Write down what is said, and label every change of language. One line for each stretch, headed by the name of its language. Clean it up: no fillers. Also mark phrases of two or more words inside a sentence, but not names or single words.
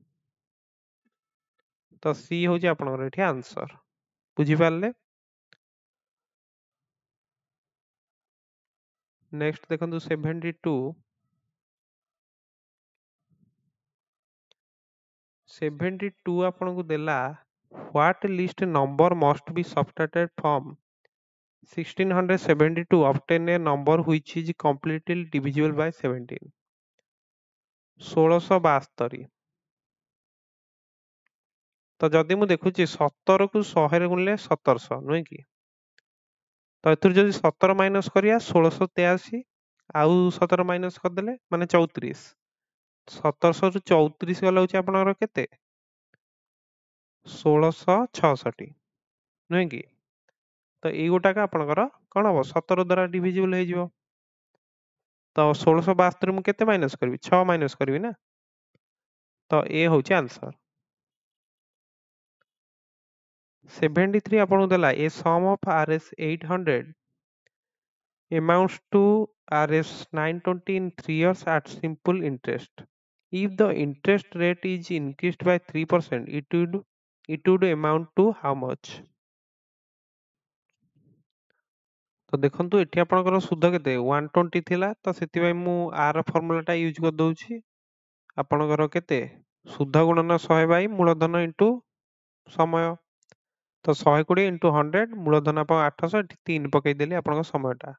Odia: ତ ସି ହଉଛି ଆପଣଙ୍କର ଏଠି ଆନ୍ସର। ବୁଝିପାରିଲେ? ନେକ୍ସଟ ଦେଖନ୍ତୁ 72 ଆପଣଙ୍କୁ ଦେଲା
English: what list number must be subtracted from 1672 obtain a number which is completely divisible by 17।
Odia: 1672। ତ ଯଦି ମୁଁ ଦେଖୁଛି 17କୁ 100ରେ ଗୁଣିଲେ 1700 ନୁହେଁ କି, ତ ଏଥିରୁ ଯଦି 17 ମାଇନସ୍ କରିବା 1683, ଆଉ 17 ମାଇନସ୍ କରିଦେଲେ ମାନେ 34, 1700ରୁ 34 ଗଲେ ହଉଛି ଆପଣଙ୍କର କେତେ? 1666 ନୁହେଁ କି। ତ ଏଇ ଗୋଟାକ ଆପଣଙ୍କର କଣ ହବ? 17 ଦ୍ୱାରା ଡିଭିଜିବଲ ହେଇଯିବ। ତ 1672 ମୁଁ କେତେ ମାଇନସ୍ କରିବି? 6 ମାଇନସ୍ କରିବି ନା। ତ ଏ ହଉଛି ଆନ୍ସର।
English: 73
Odia: ଆପଣଙ୍କୁ ଦେଲା
English: a sum of RS 800 amounts to RS 920 in 3 years at simple interest. If the interest rate is increased by 3%, it would amount to how much?
Odia: ତ ଦେଖନ୍ତୁ ଏଠି ଆପଣଙ୍କର ସୁଧ କେତେ 120 ଥିଲା, ତ ସେଥିପାଇଁ ମୁଁ ଆର ଫର୍ମୁଲାଟା ୟୁଜ୍ କରିଦଉଛି। ଆପଣଙ୍କର କେତେ ସୁଧ ଗୁଣନ 100 ବାଇ ମୂଳଧନ ଇଣ୍ଟୁ ସମୟ, ତ 120 ଇଣ୍ଟୁ 100 ମୂଳଧନ ଆପଣ 800, ଏଠି 3 ପକେଇଦେଲି ଆପଣଙ୍କ ସମୟଟା।